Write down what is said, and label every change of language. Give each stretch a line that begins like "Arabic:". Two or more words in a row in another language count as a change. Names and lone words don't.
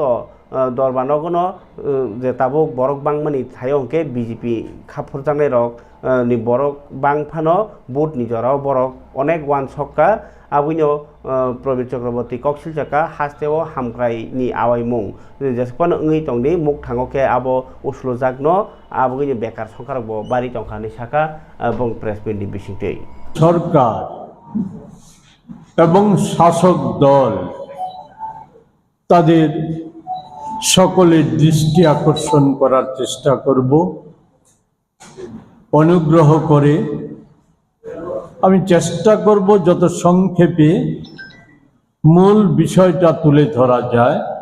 Kok Borok: दरबानगनो जे ताबुक बरक बांगमानि थायंके बीजेपी खाफुरजांनाय रक नि बरक बांगफानो बुट निजराव बरक अनेक वान सक्का आबुइनो प्रबीर चक्रवर्ती कक्सिल जाका हास्तेव हामग्रायनि आवायमुं जेसेबां ओङै तंनि मुख थाङोके आबो उसलो जागनो आबुइनो बेकार संखारबो बारि तंखानि साका बं प्रेस मिटनि बिसिंतै
Bangla: সরকার এবং শাসক দল তাদের সকলের দৃষ্টি আকর্ষণ করার চেষ্টা করব। অনুগ্রহ করে আমি চেষ্টা করব যত সংক্ষেপে মূল বিষয়টা তুলে ধরা যায়।